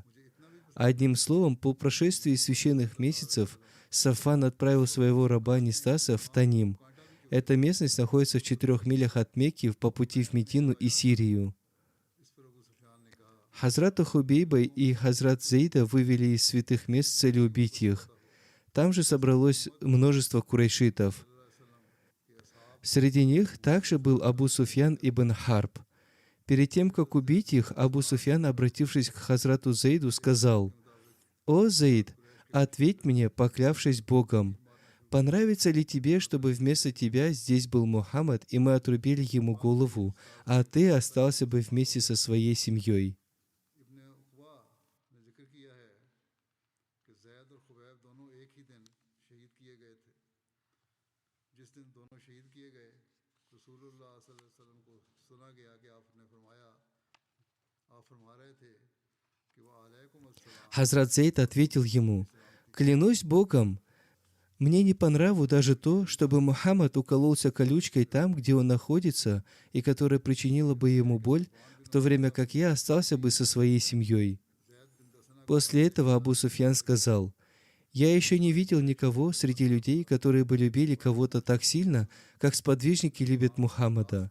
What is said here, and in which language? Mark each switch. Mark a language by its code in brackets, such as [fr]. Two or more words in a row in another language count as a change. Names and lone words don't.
[ru] Одним словом, по прошествии священных месяцев Сафан отправил своего раба Нистаса в Таним. Эта местность находится в 4 милях от Мекки по пути в Медину и Сирию. [ur] اس پر ابو سفیان نے کہا [ru] Хазрата Хубейба и Хазрат Зейда вывели из святых мест с целью убить их. Там же собралось множество курайшитов. Среди них также был Абу Суфьян ибн Харб. Перед тем, как убить их, Абу Суфьян, обратившись к Хазрату Зейду, сказал: «О, Зейд, ответь мне, поклявшись Богом, понравится ли тебе, чтобы вместо тебя здесь был Мухаммад, и мы отрубили ему голову, а ты остался бы вместе со своей семьей?» [ur] ابن عقبہ نے ذکر کیا ہے کہ زید اور خبیب دونوں ایک ہی دن شہید کیے گئے تھے. جس دن دونوں شہید کیے گئے رسول اللہ [ar] صلى الله عليه وسلم [ur] کو سنا گیا کہ آپ نے فرمایا آپ فرما رہے تھے کہ [ar] وعليكم السلام [ru] Хазрат Зейд ответил ему: «Клянусь Богом, мне не по нраву даже то, чтобы Мухаммад укололся колючкой там, где он находится, и которая причинила бы ему боль, в то время как я остался бы со своей семьей». После этого Абу Суфьян сказал: «Я еще не видел никого среди людей, которые бы любили кого-то так сильно, как сподвижники любят Мухаммада».